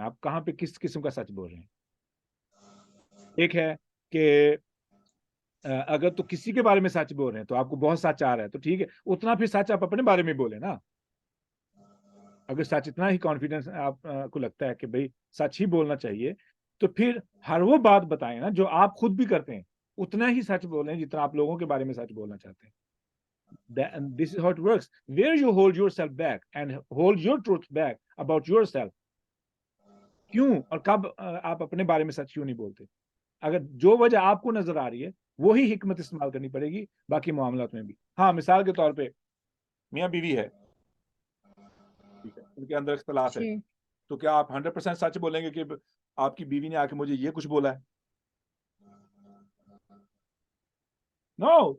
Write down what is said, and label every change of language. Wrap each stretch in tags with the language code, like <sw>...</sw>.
<ur>آپ کہاں پہ کس قسم کا سچ بول رہے ہیں. ایک ہے کہ اگر تو کسی کے بارے میں سچ بول رہے ہیں تو آپ کو بہت سچ آ رہا ہے, تو ٹھیک ہے, اتنا پھر سچ آپ اپنے بارے میں بولیں نا. اگر سچ اتنا ہی کانفیڈنس آپ کو لگتا ہے کہ بھئی سچ ہی بولنا چاہیے, تو پھر ہر وہ بات بتائیں نا جو آپ خود بھی کرتے ہیں, اتنا ہی سچ بولیں جتنا آپ لوگوں کے بارے میں سچ بولنا چاہتے ہیں.</ur> <en>This is how it works. Where you hold yourself back and hold your truth back about yourself.</en> <ur>کیوں اور کب آپ اپنے بارے میں سچ کیوں نہیں بولتے. اگر جو وجہ آپ کو نظر آ رہی ہے وہی حکمت استعمال کرنی پڑے گی باقی معاملات میں بھی. ہاں, مثال کے طور پہ میاں بیوی ہے, ٹھیک ہے, ان کے اندر اختلاف ہے, جی تو کیا آپ 100% سچ بولیں گے کہ آپ کی بیوی نے آ کے مجھے یہ کچھ بولا ہے؟ نو.</ur>